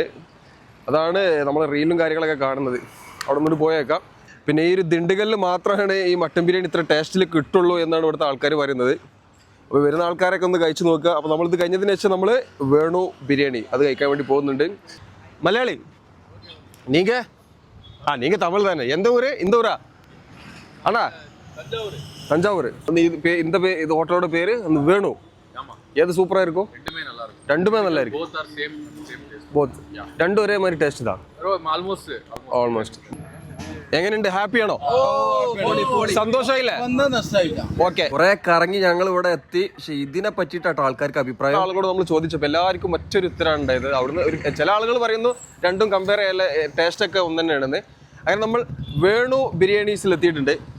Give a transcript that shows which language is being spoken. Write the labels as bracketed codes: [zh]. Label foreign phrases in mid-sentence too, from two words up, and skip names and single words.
[ml] അതാണ് നമ്മൾ റീലും കാര്യങ്ങളൊക്കെ കാണുന്നത്. അവിടെ നിന്ന് പോയേക്കാം. പിന്നെ ഈ ഒരു ദിണ്ടുകല്ലിൽ മാത്രമാണ് ഈ മട്ടൻ ബിരിയാണി ഇത്ര ടേസ്റ്റിൽ കിട്ടുള്ളൂ എന്നാണ് ഇവിടുത്തെ ആൾക്കാർ പറയുന്നത്. അപ്പോൾ വരുന്ന ആൾക്കാരൊക്കെ ഒന്ന് കഴിച്ച് നോക്കുക. അപ്പോൾ നമ്മളിത് കഴിഞ്ഞതിന് ശേഷം നമ്മൾ വേണു ബിരിയാണി അത് കഴിക്കാൻ വേണ്ടി പോകുന്നുണ്ട്. [ta] മലയാളി நீங்க தமிழ் தானே? எந்த ஊரு? இந்த ஊரா அண்ணா? தஞ்சாவூர். இந்த ஹோட்டலோட பேரு அந்த வேணு. எது சூப்பரா இருக்கும்? ரெண்டுமே நல்லா இருக்கு. போத் ரெண்டும் ஒரே மாதிரி டேஸ்ட் தான். [ml] ஆல்மோஸ்ட் എങ്ങനെയുണ്ട്? ഹാപ്പിയാണോ? സന്തോഷമായില്ലേ? ഓക്കെ, കുറെ കറങ്ങി ഞങ്ങൾ ഇവിടെ എത്തി. പക്ഷെ ഇതിനെ പറ്റിയിട്ടാട്ടോ ആൾക്കാർക്ക് അഭിപ്രായം. ആളുകളോട് നമ്മൾ ചോദിച്ചപ്പോൾ എല്ലാവർക്കും മറ്റൊരു ഉത്തരമാണ് ഉണ്ടായത്. അവിടുന്ന് ചില ആളുകൾ പറയുന്നു രണ്ടും കമ്പയർ ചെയ്യാൻ ടേസ്റ്റ് ഒക്കെ ഒന്ന് തന്നെയാണെന്ന്. അങ്ങനെ നമ്മൾ വേണു ബിരിയാണീസിൽ എത്തിയിട്ടുണ്ട്.